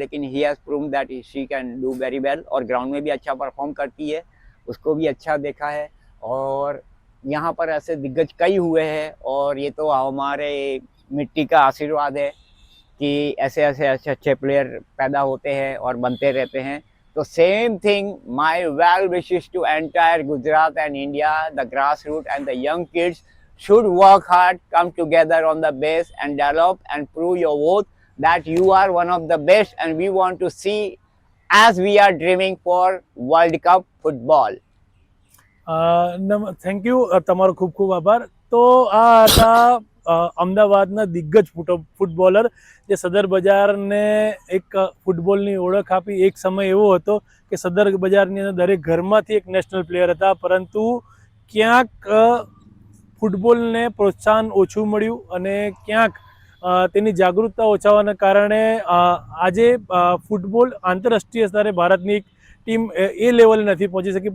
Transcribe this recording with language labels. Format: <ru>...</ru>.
<hi>लेकिन</hi> <en>he has proved that she can do very well</en> <hi>और ground में भी अच्छा परफॉर्म करती है, उसको भी अच्छा देखा है। और यहाँ पर ऐसे दिग्गज कई हुए हैं और ये तो हमारे मिट्टी का आशीर्वाद है कि ऐसे ऐसे अच्छे अच्छे प्लेयर पैदा होते हैं और बनते रहते हैं।</hi> <en>तो same thing, my well wishes to entire Gujarat and India, the grass root and the young kids should work hard, come together on the base and develop and prove your worth that you are one of the best and we want to see as we are dreaming for World Cup football. Thank you,</en> <gu>તમારો ખૂબ ખૂબ આભાર. તો આ હતા અમદાવાદના દિગ્ગજ footballer જે સદર બજારને એક ફૂટબોલની ઓળખ આપી. એક સમય એવો હતો કે સદર બજારની અંદર દરેક ઘરમાંથી એક નેશનલ પ્લેયર હતા, પરંતુ ક્યાંક ફૂટબોલને પ્રોત્સાહન ઓછું મળ્યું અને ક્યાંક તેની જાગૃતતા ઓછા હોવાના કારણે આજે ફૂટબોલ આંતરરાષ્ટ્રીય સ્તરે ભારતની એક ટીમ એ લેવલે નથી પહોંચી શકી.</gu>